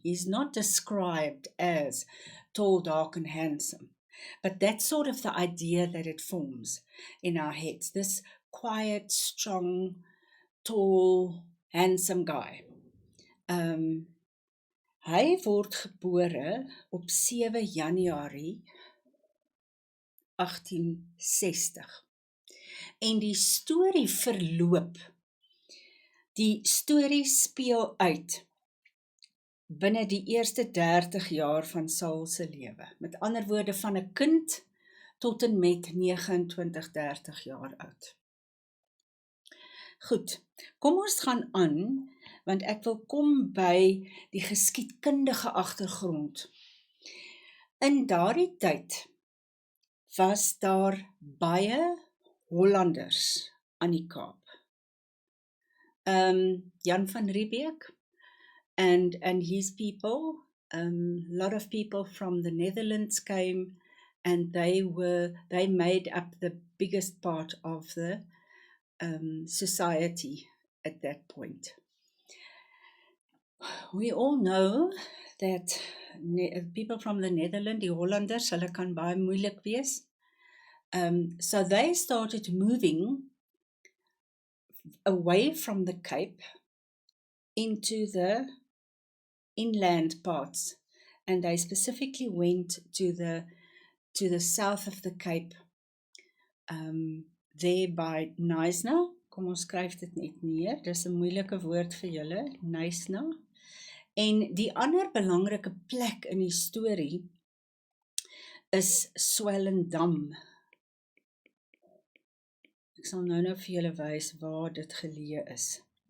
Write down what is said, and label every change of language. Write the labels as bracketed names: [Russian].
[English] He's not described as tall, dark and handsome, but that's sort of the idea that it forms in our heads, this quiet, strong, tall, handsome guy. [Afrikaans] Hy word gebore op 7 Januarie 1860. En die storie verloop Die storie speel uit binne die eerste 30 jaar van Saul se lewe. Met ander woorde, van 'n kind tot en met 29, 30 jaar oud. Goed, kom ons gaan aan, want ek wil kom by die geskiedkundige agtergrond. In daardie tyd was daar baie Hollanders aan die Kaap. [English] Jan van Riebeeck and his people, lot of people from the Netherlands came, and they made up the biggest part of the society at that point. We all know that people from the Netherlands, [Afrikaans] die Hollanders, hulle kan baie moeilik wees. [English] So they started moving away from the Cape into the inland parts, and they specifically went to the south of the Cape, there by Knysna. [Afrikaans] Kom ons skryf dit net neer, dis 'n moeilike woord vir julle, Knysna. En die ander belangrike plek in die storie is Swellendam. Ek sal nou vir julle wys waar dit geleë is.